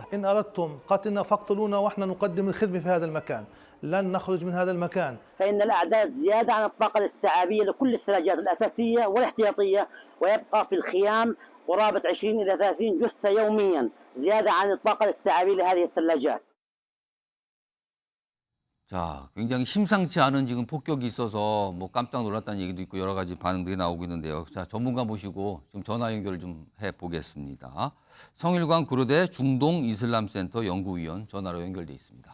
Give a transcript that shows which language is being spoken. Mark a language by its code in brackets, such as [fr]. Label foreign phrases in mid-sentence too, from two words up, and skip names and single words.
[ar] إن أردتم قتلنا فاقتلونا وإحنا نقدم الخدمة في هذا المكان. لن نخرج من هذا المكان. فإن الأعداد زيادة عن الطاقة الاستيعابية لكل الثلاجات الأساسية والاحتياطية، ويبقى في الخيام قرابة 20 إلى 30 جثة يوميا زيادة عن الطاقة الاستيعابية لهذه الثلاجات. [ko] 자, 굉장히 심상치 않은 지금 폭격이 있어서 뭐 깜짝 놀랐다는 얘기도 있고 여러 가지 반응들이 나오고 있는데요. 자, 전문가 모시고 지금 전화 연결을 좀 해보겠습니다. 성일관 고려대 중동 이슬람센터 연구위원 전화로 연결돼 있습니다.